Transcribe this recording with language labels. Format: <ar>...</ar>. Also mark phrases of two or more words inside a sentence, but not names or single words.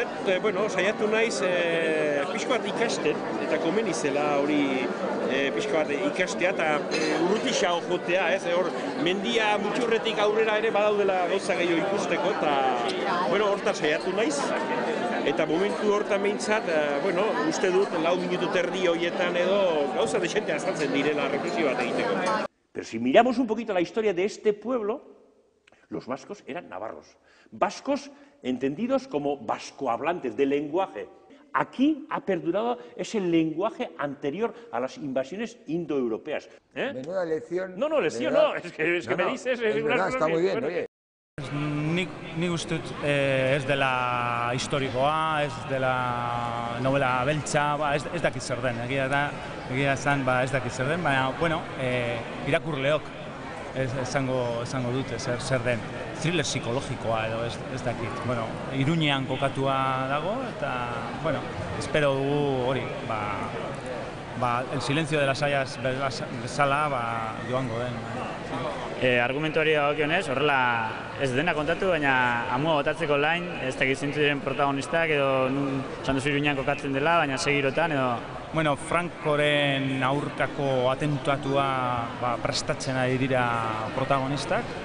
<eu>Saiatu naiz pixko bat ikasten, eta komeni zela hori pixko bat ikastea, eta urrutisa jotea, ez? Mendia mutxurretik aurrera ere badaudela gauza gehiago ikusteko, eta hortan saiatu naiz. Eta momentu hortan behintzat, uste dut, 4 minutu terdi horietan edo gauza desente azaltzen direla reflexio bat egiteko.</eu> <es>Pero si miramos un poquito la historia de este pueblo, los vascos eran navarros. Vascos entendidos como vascohablantes, de lenguaje. Aquí ha perdurado ese lenguaje anterior a las invasiones indoeuropeas. Menuda lección... No, lección no, es que me dices... Es verdad, está muy bien, oye.</es> <eu>Nik uste dut ez dela historikoa, ez dela novela beltza, ez dakit zer den, egia esan ez dakit zer den, baina, irakurleok esango dute zer den. Thriller psikologikoa edo ez dakit. Iruñean kokatua dago eta, espero dugu hori, el silencio de las hayas bezala joango den. Argumentu hori dagokionez, horrela ez dena kontatu, baina amua botatzeko lain, ez dakit zintzu diren protagonistak, edo esan duzu Iruñean kokatzen dela, baina segirotan, edo... Bueno, Francoren aurkako atentatua prestatzen ari dira protagonistak.</eu>